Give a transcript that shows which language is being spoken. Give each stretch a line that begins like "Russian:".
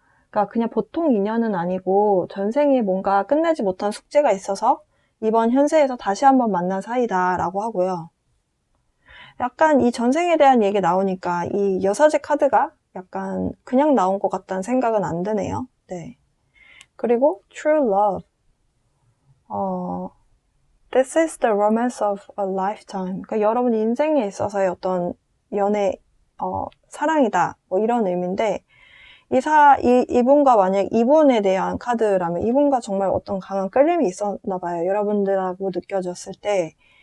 Korean: 그러니까 그냥 보통 인연은 아니고 전생에 뭔가 끝내지 못한 숙제가 있어서 이번 현세에서 다시 한번 만난 사이다라고 하고요. 약간 이 전생에 대한 얘기 나오니까 이 여사제 카드가 약간 그냥 나온 것 같다는 생각은 안 드네요. 네. 그리고
English: true love. This is the romance of a lifetime.
Korean: 그러니까 여러분 인생에 있어서의 어떤 연애, 사랑이다. 뭐 이런 의미인데, 이분과 만약 이분에 대한 카드라면 이분과 정말 어떤 강한 끌림이 있었나 봐요. 여러분들하고 느껴졌을 때.